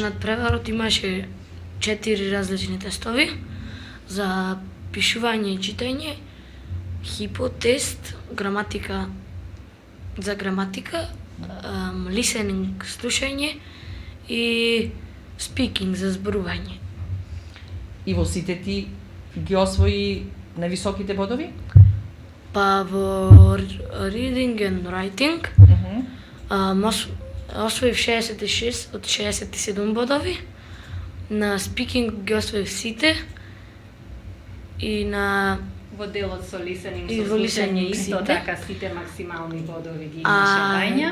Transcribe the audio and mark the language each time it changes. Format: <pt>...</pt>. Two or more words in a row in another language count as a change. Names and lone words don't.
<mk>На надпреварот имаше 4 различни тестови за пишување и читање, хипотест, граматика за граматика, listening слушање и speaking за зборување. И во сите ти ги освои највисоките бодови? Па во</mk> <en>reading and writing</en> <mk>освоив 66 од 67 бодови, на speaking ги освоив сите и на Во делот со listening, И со во слушање listening исто сите. така сите максимални бодови ги имаше Вања.</mk>